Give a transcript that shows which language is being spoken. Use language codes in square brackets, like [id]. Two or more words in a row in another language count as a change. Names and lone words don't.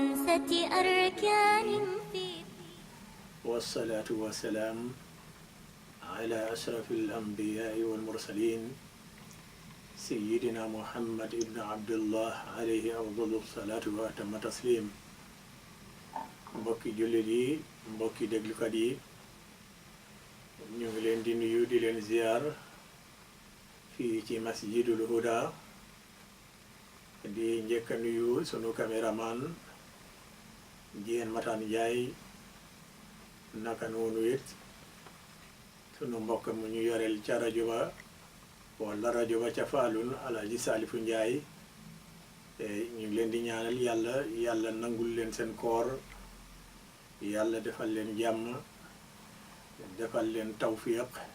[ar] أركان في والصلاة والسلام على أشرف الأنبياء والمرسلين سيدنا محمد بن عبد الله عليه أفضل الصلاة وأتم التسليم [wo] mbokki jullit yi mbokki déglukat yi ñu ngi leen di nuyu di leen ziar fii ci masjidul huda di njëkk a nuyu sunu caméraman Jeen Matan Njaay naka noonu it sunu mbokk mu ñu yoreel ca rajo ba wala rajo ba ca Faalun Alaaji Saalifu Njaay ñu ngi leen di ñaanal yàlla nangul leen seen koor yàlla defal leen jàmm defal leen tawfiq